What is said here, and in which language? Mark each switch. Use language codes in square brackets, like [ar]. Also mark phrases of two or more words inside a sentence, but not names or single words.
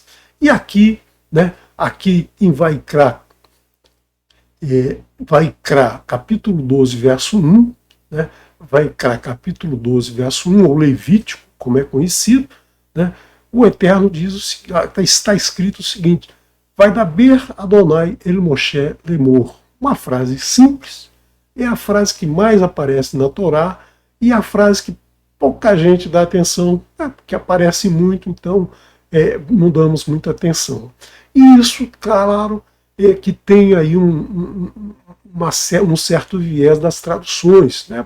[pt] E aqui, né, aqui em Vaikra, Vaikra, capítulo 12, verso 1, né, Vaikra, capítulo 12, verso 1, ou Levítico, como é conhecido, né, o Eterno diz, está escrito o seguinte: [he] וידבר אדוני אל משה לאמר. [pt] Uma frase simples, é a frase que mais aparece na Torá e a frase que pouca gente dá atenção, porque aparece muito, então não damos muita atenção. E isso, claro, é que tem aí um certo viés das traduções, né?